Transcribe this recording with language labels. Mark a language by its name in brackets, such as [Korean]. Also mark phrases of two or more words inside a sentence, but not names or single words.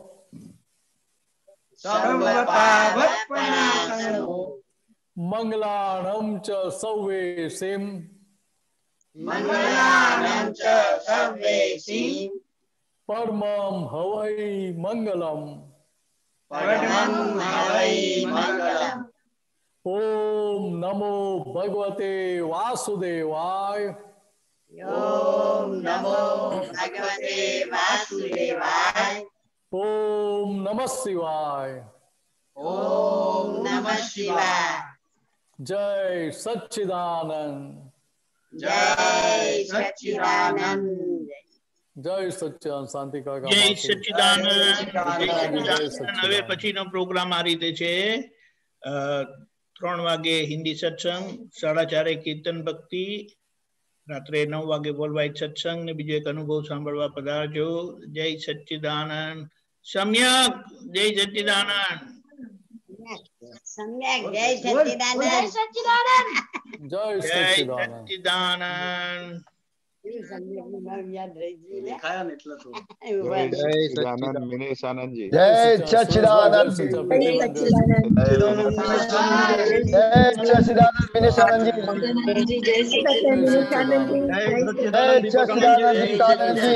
[Prakrit languages] સૌ પાવપણાસણો. મંગલાણમ ચ સૌવેસીમ. મંગલાણમ ચ સૌવેસીમ. પરમમ હવૈ મંગલમ. परमं हवै मंगलम। [Sanskrit] ओम नमो भगवते वासुदेवाय। ओम नमो भगवते वासुदेवाय। ओम नमः शिवाय। ओम नमः शिवाय। [Hindi] जय सच्चिदानंद। जय सच्चिदानंद। जय सच्चिदानंद। शांति का [Gujarati] જય સચ્ચિદાનંદ. હવે પછીનો પ્રોગ્રામ આ રીતે છે 3 વાગે હિન્દી સત્સંગ, 4:30 કીર્તન ભક્તિ, રાત્રે 9 વાગે વર્લ્ડ વાઇડ સત્સંગ ને બીજો એક અનુભવ સાંભળવા પધારજો. જય સચ્ચિદાનંદ. સમ્યક જય સચ્ચિદાનંદ. [Hindi] सम्यक जय सच्चिदानंद। जय सच्चिदानंद। जय सच्चिदानंद। [Gujarati] સચ્ચિદાનંદ મિનેશાનંદજી. જય સચ્ચિદાનંદ. જય સચ્ચિદાનંદ મિનેશાનંદજી. જય સચ્ચિદાનંદ કાનંદજી.